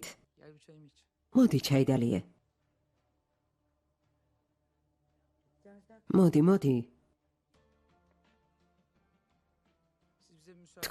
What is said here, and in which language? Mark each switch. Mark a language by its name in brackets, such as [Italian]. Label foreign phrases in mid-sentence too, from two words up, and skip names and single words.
[Turkish] Gel bir çayımı iç. [Georgian] მოდი ჩაიდალიე. მოდი. [Turkish] Siz bize bir müsaade.